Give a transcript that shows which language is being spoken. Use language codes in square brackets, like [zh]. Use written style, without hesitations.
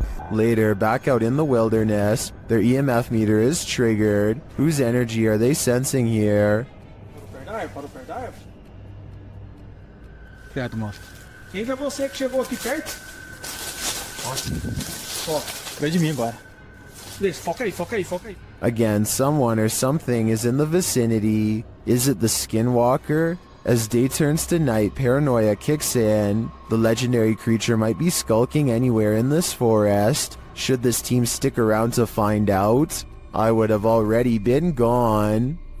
[en] Later, back out in the wilderness, their EMF meter is triggered. Whose energy are they sensing here? [pt] Credo, moço. Quem foi você que chegou aqui perto? Ó, vem de mim agora. Deixa, foca aí, foca aí, foca aí. [en] Again, someone or something is in the vicinity. Is it the skinwalker? As day turns to night, paranoia kicks in. The legendary creature might be skulking anywhere in this forest. Should this team stick around to find out? I would have already been gone.